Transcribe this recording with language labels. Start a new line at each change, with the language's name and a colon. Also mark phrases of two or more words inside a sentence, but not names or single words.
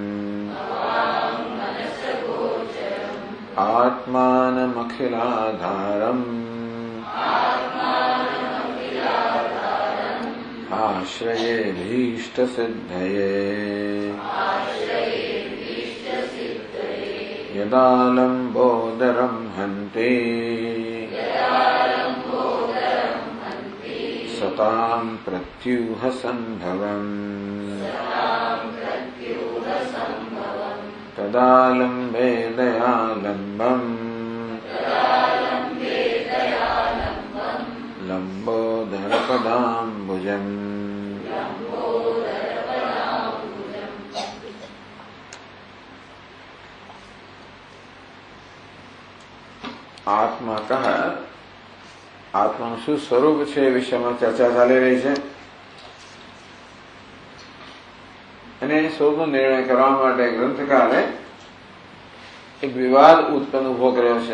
Sanskrit: आत्मानमखिलाधारम् आश्रयेऽभीष्टसिद्धये यदा लम्बोदरं हन्ति सतां प्रत्यूहसम्भवम् तदा लम्बे दयालम्बम् लम्बोदरपदाम्बुजम्।
Gujarati: આત્મા કહ આત્માનું શું સ્વરૂપ છે એ વિષયમાં ચર્ચા ચાલી રહી છે અને સ્વરૂપનો નિર્ણય કરવા માટે ગ્રંથકારે એક વિવાદ ઉત્પન્ન ઉભો કર્યો છે.